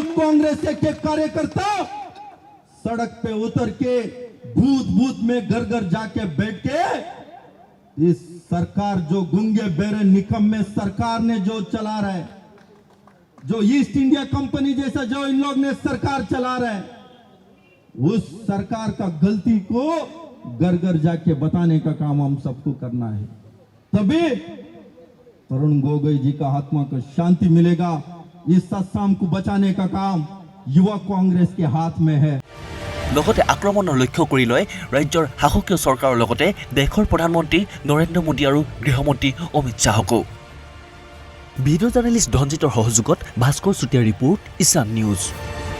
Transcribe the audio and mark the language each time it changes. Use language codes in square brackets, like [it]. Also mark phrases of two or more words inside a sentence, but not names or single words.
[hi] कांग्रेस के कार्यकर्ता सड़क पे उतर के बूथ बूथ में घर घर जाके बैठ के इस सरकार जो गुंगे बेरे निकम्मे सरकार ने जो चला रहा है, जो ईस्ट इंडिया कंपनी जैसा जो इन लोग ने सरकार चला रहा है, उस सरकार का गलती को घर घर जाके बताने का काम हम सबको करना है। तभी तरुण गोगोई जी का आत्मा को शांति मिलेगा। इस असम को बचाने का काम युवा कांग्रेस के हाथ में है। [as] লগতে আক্ৰমণৰ লক্ষ্য কৰি লৈ ৰাজ্যৰ শাসকীয় চৰকাৰৰ লগতে দেশৰ প্ৰধানমন্ত্ৰী নৰেন্দ্ৰ মোদী আৰু গৃহমন্ত্ৰী অমিত শ্বাহকো। [en] video journalist [as] ধনজিতৰ সহযোগত ভাস্কৰ চুতীয়াৰ ৰিপৰ্ট ঈশান নিউজ।